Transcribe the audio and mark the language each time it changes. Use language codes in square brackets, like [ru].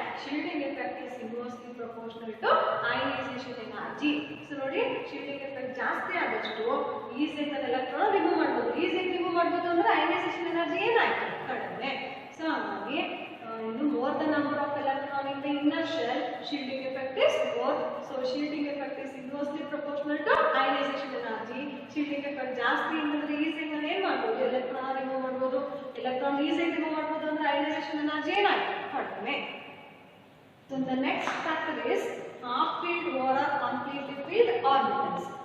[en] shielding effect is inversely proportional to ionization energy. [kn] So ನೋಡಿ, shielding effect ಜಾಸ್ತಿ ಆದಷ್ಟು ಈಸಿಯಾಗಿ ಎಲೆಕ್ಟ್ರಾನ್ ರಿಮೂವ್ ಮಾಡ್ಬೋದು. ಈಸಿಯಾಗಿ ರಿಮೂವ್ ಮಾಡ್ಬೋದು ಅಂದ್ರೆ ಅಯನೈಸೇಷನ್ ಎನರ್ಜಿ ಏನಾಯ್ತು, ಕಡಿಮೆ. ಸೊ ಹಾಗಾಗಿ [en] more the number of electron in the inner shell, shielding effect is more. So shielding effect is inversely proportional to ionization energy. [kn] shielding effect ಜಾಸ್ತಿ ಅಂದ್ರೆ ಈಸಿಯಾಗಿ ನಾನು ಏನ್ ಮಾಡ್ಬೋದು, ಎಲೆಕ್ಟ್ರಾನ್ ರಿಮೂವ್ ಮಾಡ್ಬೋದು. ಎಲೆಕ್ಟ್ರಾನ್ ಈಸಿಯಾಗಿ ರಿಮೂವ್ ಮಾಡ್ಬೋದು ಅಂದ್ರೆ ionization energy ಏನಾಯ್ತು, ಕಡಿಮೆ. [en] So the next factor is half filled or completely filled orbitals.